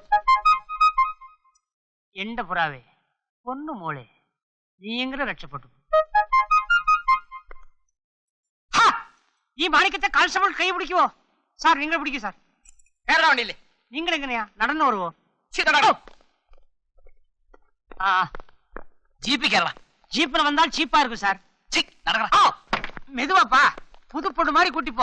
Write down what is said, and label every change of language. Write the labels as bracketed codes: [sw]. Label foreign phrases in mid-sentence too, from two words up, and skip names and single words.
[ml] എന്റെ പുറാവേ, പൊന്നു മോളെ, നീയെങ്കിലും രക്ഷപ്പെട്ടു. ഈ മാണിക്കത്തെ കാൽസബിൾ കൈ പിടിക്കുവോ? സാർ, നിങ്ങൾ പിടിക്കൂ സാർ. കേരള വണ്ടിയില്ലേ? നിങ്ങൾ എങ്ങനെയാ നടന്നു വരുവോ? ജീപ്പി കേരള. [ta] ஜீப்ல வந்தால் சீப்பா இருக்கும் சார். மெதுவாப்பா, புது பொண்ணு மாதிரி கூட்டிப்போ.